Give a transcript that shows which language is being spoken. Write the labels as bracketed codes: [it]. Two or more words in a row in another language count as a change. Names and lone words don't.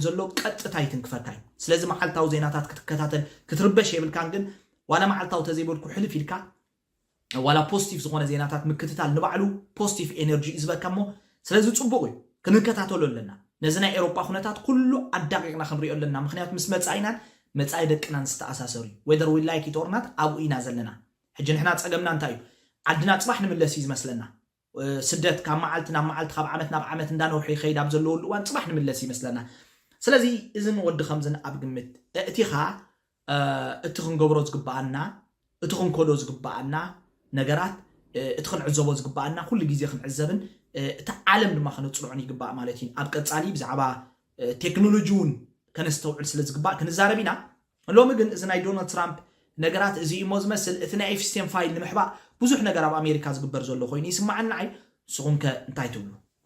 [ti] ዘሎ ቀጥታ ይትንክፈካ እዩ ስለዚ መዓልታዊ ዜናታት ክትከታተል ክትርበሽ የብልካን ግን ዋላ መዓልታዊ ተዘይበልኩ ሕልፍ ኢልካ ዋላ ፖዚቲቭ ዝኾነ ዜናታት ምክትታል ንባዕሉ [en] positive energy [ti] ይዝበካ እሞ ስለዚ ጽቡቕ እዩ ክንከታተሎ ኣለና ነዚ ናይ ኤሮፓ ኩነታት ኩሉ ኣዳቂቕና ክንሪኦ ኣለና ምክንያቱ ምስ መጻኢናን መጻኢ ደቅናን ዝተኣሳሰሩ እዩ [en] whether we like it or not [ti] ኣብኡ ኢና ዘለና ሕጂ ንሕና ፀገምና እንታይ እዩ ዓድና ፅባሕ ንምለስ እዩ ዝመስለና ስደት ካብ መዓልቲ ናብ መዓልቲ ካብ ዓመት ናብ ዓመት እንዳነውሑ ይኸይድ ኣብ ዘለወሉ እዋን ፅባሕ ንምለስ ይመስለና ስለዚ እዚ ንወዲ ከምዝን ኣብ ግምት እቲኻ እቲ ክንገብሮ ዝግባአና እቲ ክንከዶ ዝግባአና ነገራት እቲ ክንዕዘቦ ዝግባአና ኩሉ ግዜ ክንዕዘብን እቲ ዓለም ድማ ክንፅልዑን ይግባእ ማለት እዩ ኣብ ቀጻሊ ብዛዕባ ቴክኖሎጂ እውን ከነስተውዕል ስለ ዝግባእ ክንዛረብ ኢና ሎሚ ግን እዚ ናይ ዶናልድ ትራምፕ ነገራት እዚ እሞ ዝመስል እቲ ናይ ኤፍስቴን ፋይል ንምሕባእ ብዙሕ ነገር ኣብ ኣሜሪካ ዝግበር ዘሎ ኮይኑ ይስማዓና ንዓይ ንስኹም ከ እንታይ ትብሉ